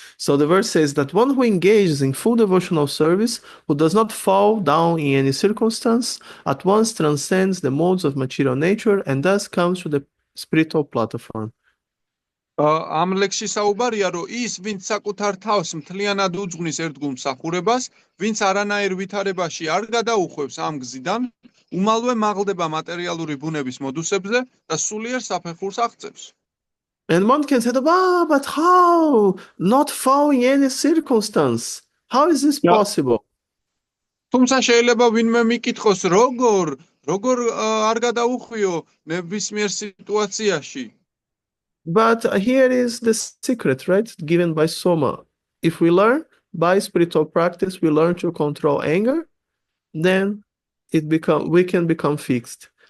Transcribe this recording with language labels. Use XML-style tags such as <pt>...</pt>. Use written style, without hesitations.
<en>So the verse says that one who engages in full devotional service, who does not fall down in any circumstance, at once transcends the modes of material nature and thus comes to the spiritual platform.</en> <ka>ამ ლექსში საუბარია, რომ ის, ვინც საკუთარ თავს მთლიანად უძღვნის ერთგულ მსახურებას, ვინც არანაირ ვითარებაში არ გადაუხვევს ამ გზიდან, უმალვე მაღლდება მატერიალური ბუნების მოდუსებზე და სულიერ საფეხურს აღწევს.</ka> <en>And one can say, but how? Not fall in any circumstance. How is this possible?</en> <ka>თუმცა შეიძლება ვინმე მიკითხოს, როგორ არ გადაუხვიო ნებისმიერ სიტუაციაში.</ka> <en>But here is the secret, right? Given by Soma. If we learn by spiritual practice, we learn to control anger, then we can become fixed.</en>